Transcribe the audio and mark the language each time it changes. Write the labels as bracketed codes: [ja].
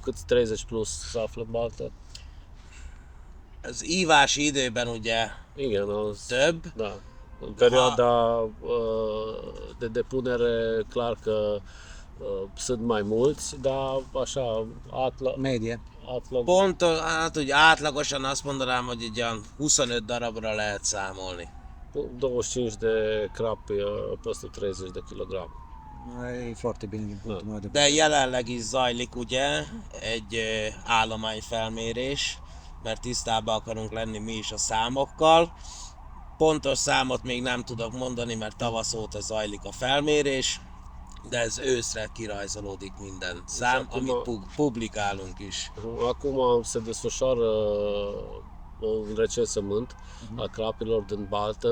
[ro] Cât 30 plusz se află în baltă? [hu] Az ívási időben ugye Igen, az több, [ro] da. În perioada de depunere, clar că sunt mai mulți, dar așa, Medie. [hu] pont, hát úgy átlagosan azt mondanám, hogy egy olyan 25 darabra lehet számolni. [ro] 25 de crapi peste 30 de kg. E foarte bine din punctul meu de [hu] De jelenleg is zajlik ugye egy állományfelmérés, mert tisztában akarunk lenni mi is a számokkal. Pontos számot még nem tudok mondani, mert tavasz óta zajlik a felmérés, de ez őszre kirajzolódik minden szám, amit publikálunk is. [ro] Acum se desfășoară un recensământ al crapilor din baltă.